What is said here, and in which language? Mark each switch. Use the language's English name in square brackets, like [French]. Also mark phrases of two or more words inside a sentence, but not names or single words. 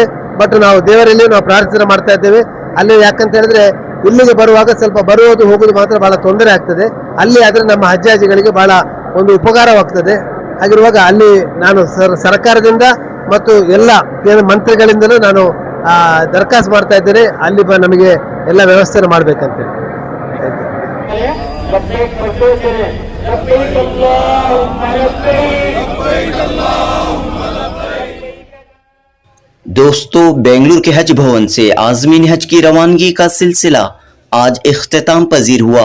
[Kannada] ಬಟ್ ನಾವು ದೇವರಲ್ಲಿ ನಾವು ಪ್ರಾರ್ಥನೆ ಮಾಡ್ತಾ ಇದ್ದೇವೆ. ಅಲ್ಲಿ ಯಾಕಂತ ಹೇಳಿದ್ರೆ ಇಲ್ಲಿಗೆ ಬರುವಾಗ ಸ್ವಲ್ಪ ಬರುವುದು ಹೋಗುವುದು ಮಾತ್ರ ಬಹಳ ತೊಂದರೆ ಆಗ್ತದೆ. ಅಲ್ಲಿ ಆದರೆ ನಮ್ಮ ಹಜ್ಜಾಜಿಗಳಿಗೆ ಬಹಳ ಒಂದು ಉಪಕಾರವಾಗ್ತದೆ. ಹಾಗಿರುವಾಗ ಅಲ್ಲಿ ನಾನು ಸರ್ಕಾರದಿಂದ ಮತ್ತು ಎಲ್ಲ ಮಂತ್ರಿಗಳಿಂದಲೂ ನಾನು ದರಖಾಸ್ತು ಮಾಡ್ತಾ ಇದ್ದೇನೆ, ಅಲ್ಲಿ ನಮಗೆ ಎಲ್ಲ ವ್ಯವಸ್ಥೆಯನ್ನು ಮಾಡಬೇಕಂತೇಳಿ. [Urdu] دوستو، بنگلورو کے حج بھون سے عازمین حج کی روانگی کا سلسلہ آج اختتام پذیر ہوا.